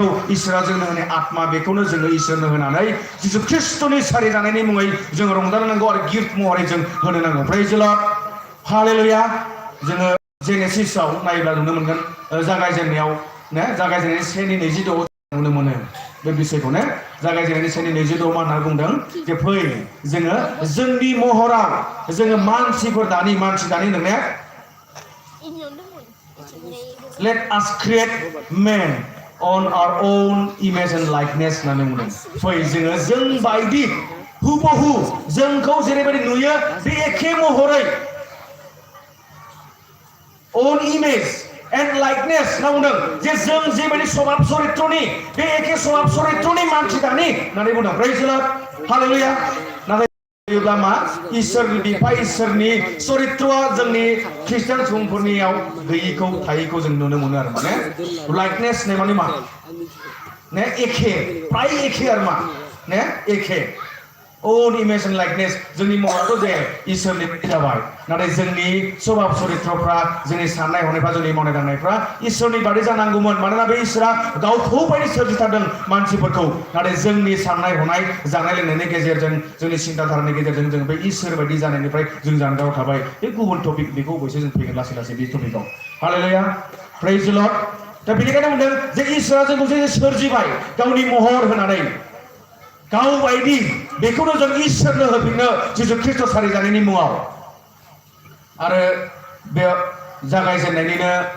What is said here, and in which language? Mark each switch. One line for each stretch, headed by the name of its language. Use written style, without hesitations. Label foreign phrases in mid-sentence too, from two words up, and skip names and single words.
Bodo: इसोरा जोंनो होनाय आत्मा बेखौनो जोङो इसोरनो होनानै जिसु ख्रिस्टनि सारि जानायनि मुङै जों रंजानो नांगौ आरो गिफ्ट महरै जों होनो नांगौ
English: praise the Lord
Bodo: हालेलुया जोङो जेनेसिसआव नायोब्ला नुनो मोनगोन जागायजेननायाव ने जागायजेननायनि 1:26 नुनो मोनो बे बिषयखौनो जागायजेननायनि 1:26 मा होनना बुंदों जे फै जोङो जोंनि महराव जोङो मानसि दानि नोंने
English: let us create man on our own image and likeness
Bodo: होननानै बुंदों फै जोङो जों बायदि हुबहु जोंखौ जेरैबायदि नुयो बे एखे महरै
English: own image and likeness
Bodo: होनना बुंदों जे जों जेबायदि स्वभाब चरित्रनि बे एखे स्वभाब चरित्रनि मानसि दानि होननानै बुंदों
English: praise the Lord
Bodo: हालेलुया नाथाय योब्ला मा इसोरनि बिफा इसोरनि चरित्रआ जोंनि ख्रिस्टियान सुबुंफोरनियाव गैयिखौ थायिखौ जों नुनो मोनो आरो माने लाइकनेस ने माने मा ने एखे प्राय एखे आरो मा ने एखे
English: own image and likeness
Bodo: जोंनि महराथ' जे इसोरनि जाबाय नाथाय जोंनि स्वभाब चरित्रफ्रा जोंनि साननाय हनायफ्रा जोंनि मावनाय दांनायफ्रा इसोरनि बादि जानांगौमोन मानोना बे इसोरा गावखौ बायदि सोरजिथारदों मानसिफोरखौ नाथाय जोंनि साननाय हनाय जानाय लोंनायनि गेजेरजों जोंनि सिन्था धारानि गेजेरजों जों बे इसोर बायदि जानायनिफ्राय जों जानगाराव थाबाय बे गुबुन टपिक बेखौ अबयसे जों फैगोन लासै लासै बे टपिकआव हालेलुया
English: praise the Lord
Bodo: दा बेनिखायनो बुंदों जे इसोरा जोंखौ जे सोरजिबाय गावनि महर होनानै गाव बायदि बेखौनो जों इसोरनो होफिननो जिसु ख्रिस्ट सारि जानायनि मुङाव आरो बे जागायजेननायनिनो